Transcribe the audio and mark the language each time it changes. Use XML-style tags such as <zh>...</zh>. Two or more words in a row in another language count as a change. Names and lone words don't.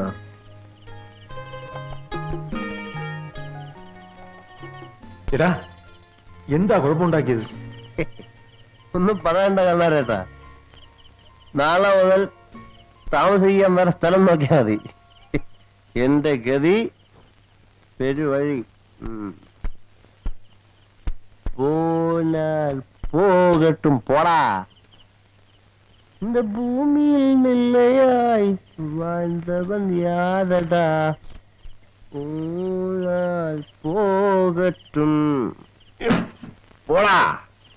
<ml>ചേട്ടാ, എന്താ കുഴപ്പമുണ്ടാക്കിയത്? ഒന്നും പറയണ്ട കണ്ണാരേട്ടാ. നാളെ മുതൽ താമസിക്കാൻ വേറെ സ്ഥലം നോക്കിയാൽ മതി. എന്റെ ഗതി പെരുവഴി.</ml> <ta>போனால் போகட்டும் போடா. இந்த பூமியில் நிலையாய் வாழ்ந்தவன் யாரடா? போனால் போகட்டும் போடா.</ta>